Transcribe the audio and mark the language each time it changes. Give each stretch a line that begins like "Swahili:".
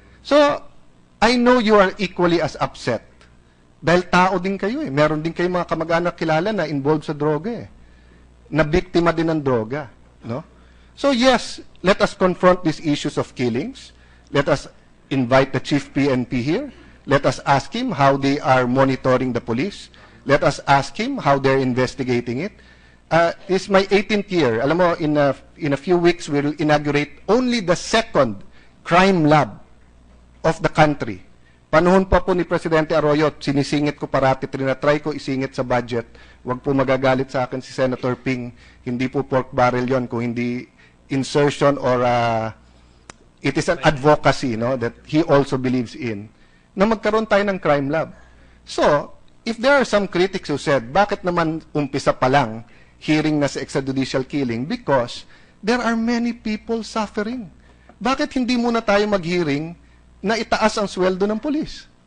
English: So, I know you are equally as upset.
Filipino: Dahil tao din kayo eh. Meron din kayo mga kamag-anak kilala na involved sa droga eh. Na biktima din ng droga, no?
English: So yes, let us confront these issues of killings. Let us invite the chief PNP here. Let us ask him how they are monitoring the police. Let us ask him how they're investigating it. This is my 18th year.
Filipino: Alam mo,
English: in a few weeks, we will inaugurate only the second crime lab of the country.
Filipino: Panahon pa po ni Presidente Arroyo, sinisingit ko parati, trinatry ko isingit sa budget. Huwag po magagalit sa akin si Senator Ping. Hindi po pork barrel yon, kung hindi insertion
English: or it is an advocacy, no, that he also believes in,
Filipino: na magkaroon tayo ng crime lab.
English: So, if there are some critics who said,
Filipino: bakit naman umpisa pa lang hearing na sa
English: extrajudicial killing? Because there are many people suffering.
Filipino: Bakit hindi muna tayo mag-hearing na itaas ang sweldo ng pulis?